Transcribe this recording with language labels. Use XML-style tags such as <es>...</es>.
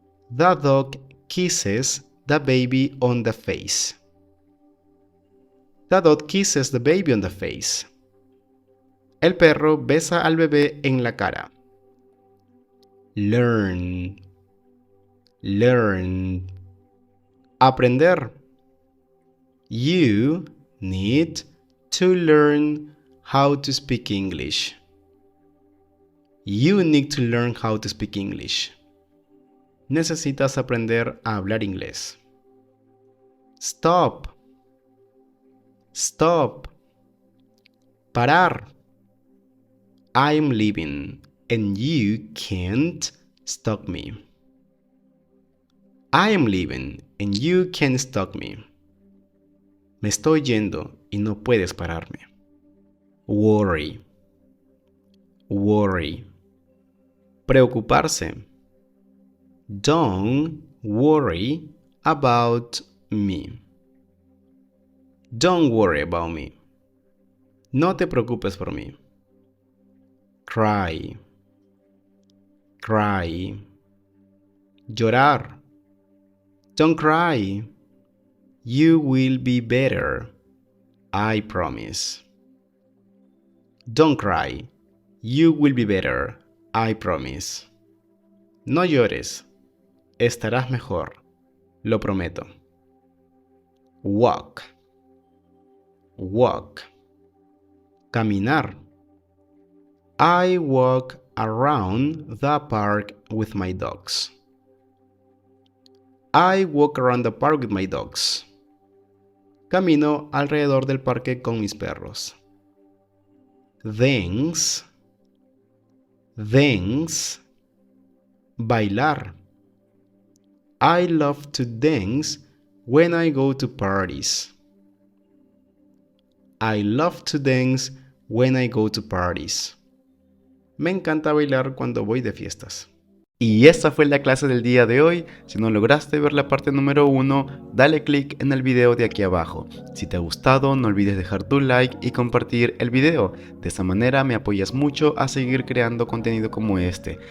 <en>The dog kisses the baby on the face. The dog kisses the baby on the face.</en> <es>El perro besa al bebé en la cara.</es> <en>Learn. Learn. Aprender. You need to learn how to speak English. You need to learn how to speak English.</en> <es>Necesitas aprender a hablar inglés.</es> <en>Stop. Stop. Parar. I'm leaving and you can't stop me. I am leaving and you can't stop me.</en> <es>Me estoy yendo y no puedes pararme.</es> <en>Worry. Worry. Preocuparse. Don't worry about me. Don't worry about me.</en> <es>No te preocupes por mí.</es> <en>Cry. Cry. Llorar. Don't cry. You will be better. I promise. Don't cry. You will be better. I promise.</en> <es>No llores. Estarás mejor. Lo prometo.</es> <en>Walk. Walk. Caminar. I walk around the park with my dogs. I walk around the park with my dogs.</en> <es>Camino alrededor del parque con mis perros.</es> <en>Dance. Dance. Bailar. I love to dance when I go to parties. I love to dance when I go to parties.</en> <es>Me encanta bailar cuando voy de fiestas. Y esta fue la clase del día de hoy. Si no lograste ver la parte número 1, dale click en el video de aquí abajo. Si te ha gustado, no olvides dejar tu like y compartir el video. De esta manera me apoyas mucho a seguir creando contenido como este.</es>